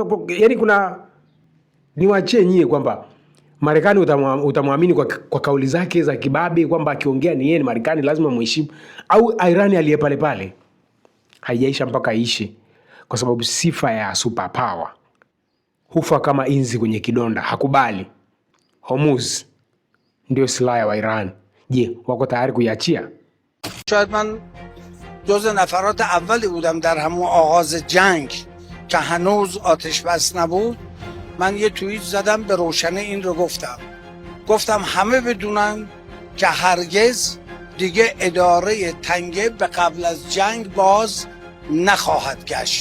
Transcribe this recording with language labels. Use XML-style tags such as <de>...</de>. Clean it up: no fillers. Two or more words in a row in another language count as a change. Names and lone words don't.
<sw>Kuna niwaachie nyie kwamba Marekani utamwamini kwa kauli zake za kibabe kwamba akiongea ni yeye ni Marekani lazima muheshimu, au Iran aliye pale pale? Haijaisha mpaka ishe, kwa sababu sifa ya superpower hufa kama inzi kwenye kidonda. Hakubali. Hormuz ndio silaha wa Iran. Je, wako tayari kuiachia?</sw> <fa>شاید من جز نفرات اولی بودم در همون آغاز جنگ که هنوز آتش بس نبود. من یه توییت زدم به روشنی این رو گفتم همه بدونن که هرگز دیگه اداره تنگه به قبل از جنگ باز نخواهد گشت.</fa>